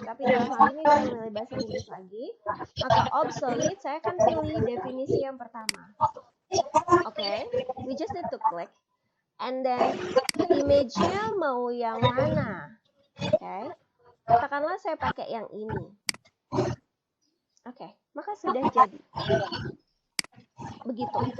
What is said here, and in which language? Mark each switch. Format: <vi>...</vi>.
<id>Tapi dalam hal ini saya memilih bahasa Inggris lagi, maka obsolete saya akan pilih definisi yang pertama.</id> <en>Oke, we just need to click. And then</en> <id>image-nya mau yang mana? Oke, katakanlah saya pakai yang ini. Oke, maka sudah jadi. Begitu.</id>